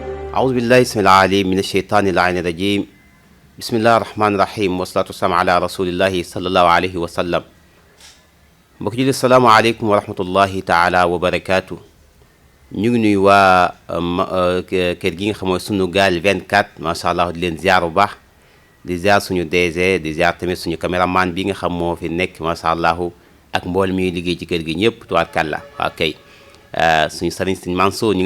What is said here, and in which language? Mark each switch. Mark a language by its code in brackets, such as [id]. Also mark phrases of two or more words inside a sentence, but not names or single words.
[ar] أعوذ بالله السميع العليم من الشيطان اللعين الرجيم بسم الله الرحمن الرحيم والصلاة والسلام على رسول الله صلى الله عليه وسلم [wo] mbokk ji [ar] السلام عليكم ورحمة الله تعالى وبركاته [wo] ñu ngi nuyu waa kër gi nga xam mooy Sunugal 24 [ar] ما شاء الله [wo] di leen ziar bu baax di ziar suñu DG di ziar tamit suñu caméraman bi nga xam moo fi nekk [ar] ما شاء الله [wo] ak mbool mi liggéey ci kër gi ñëpp tubaarkàlla waaw kay suñu sëriñ suñu Mansour ñu